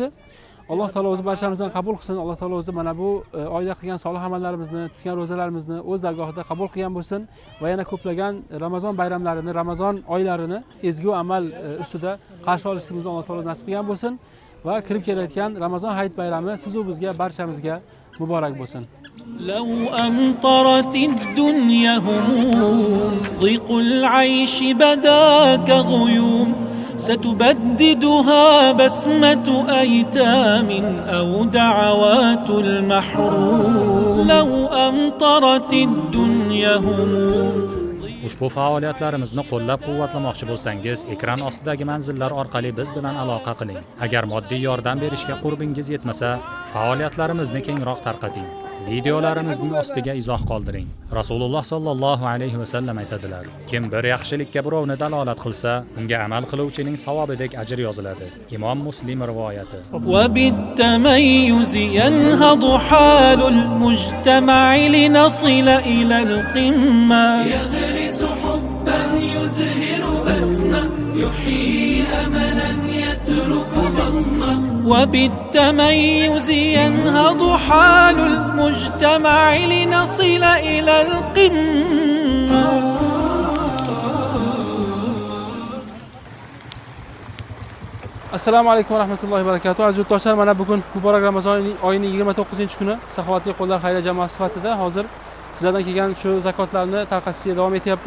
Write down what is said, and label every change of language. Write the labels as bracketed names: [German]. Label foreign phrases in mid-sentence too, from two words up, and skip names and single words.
[Uzbek] Alloh taolo o'zi barchamizdan qabul qilsin. Alloh taolo o'zi mana bu oyda qilgan solih amallarimizni, tutgan ro'zalarimizni o'z dargohida qabul qilgan bo'lsin va yana ko'plagan Ramazon bayramlarini, Ramazon oylarini ezgu amal ustida qarshi olishimizni Alloh taolo nasib qilgan bo'lsin va kirib kelayotgan Ramazon hayit bayrami sizu bizga barchamizga muborak bo'lsin. [Arabic] لو أمطرت الدنيا هموم ضيق العيش بدا كغيوم ستبددها بسمة أيتام أو دعوات المحروم لو أمطرت الدنيا هموم. [Uzbek] Ushbu faoliyatlarimizni qo'llab-quvvatlamoqchi bo'lsangiz, ekran ostidagi manzillar orqali biz bilan aloqa qiling. Agar moddiy yordam berishga qurbingiz yetmasa, faoliyatlarimizni kengroq tarqating. Videolarimizning ostiga izoh qoldiring. Rasululloh [Arabic] صلى الله عليه وسلم [Uzbek] aytadilar: kim bir yaxshilikka birovni dalolat qilsa, unga amal qiluvchining savobidek ajr yoziladi. Imom Muslim rivoyati. [Arabic] وبالتميز ينهض حال المجتمع لنصل إلى القمة يغرس حبا يزهر بسمة يحيي أملا يترك بصمة. وبالتميز ينهض حال المجتمع لنصل إلى القمة. السلام عليكم ورحمة الله وبركاته. [Uzbek] Aziz yurtdoshlar, mana bugun muborak Ramazon oyining 29-kuni Saxovatli qo'llar xayriya jamoasi sifatida hozir sizlardan kelgan shu zakotlarni tarqatishga davom etyapmiz.